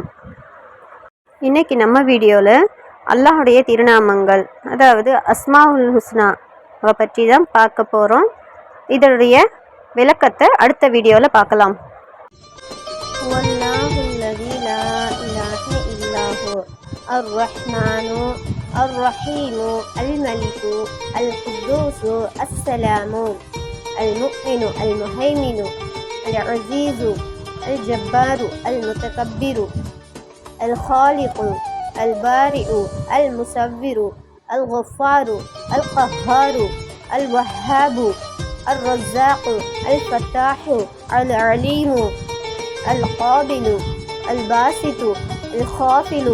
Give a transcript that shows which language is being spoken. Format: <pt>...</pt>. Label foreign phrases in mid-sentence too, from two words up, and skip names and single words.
<ta>இன்னைக்கு நம்ம வீடியோவில் அல்லாஹுடைய திருநாமங்கள், அதாவது அஸ்மாவுல் ஹுஸ்னாவை பற்றி தான் பார்க்க போகிறோம். இதனுடைய விளக்கத்தை அடுத்த வீடியோவில் பார்க்கலாம்.</ta> <ar>والله الذي لا إله إلا هو الرحمن الرحيم الملك القدوس السلام المؤمن المهيمن العزيز الجبار المتكبر الخالق البارئ المصور الغفار القهار الوهاب الرزاق الفتاح العليم القابل الباسط الخافل</ar>